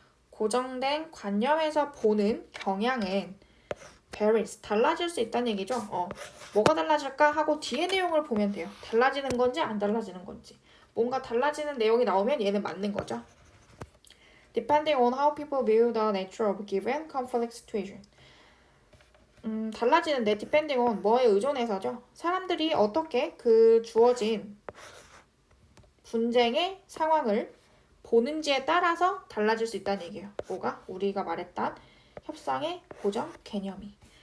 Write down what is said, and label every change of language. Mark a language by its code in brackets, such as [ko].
[ko] 고정된 관념에서 보는 경향은 varies, 달라질 수 있다는 얘기죠. 뭐가 달라질까 하고 뒤에 내용을 보면 돼요. 달라지는 건지 안 달라지는 건지. 뭔가 달라지는 내용이 나오면 얘는 맞는 거죠. [en] depending on how people view the nature of given conflict situation. [ko] 달라지는 데 [en] depending on [ko] 뭐에 의존해서죠. 사람들이 어떻게 그 주어진 분쟁의 상황을 보는지에 따라서 달라질 수 있다는 얘기예요. 뭐가? 우리가 말했던 협상의 고정 개념이.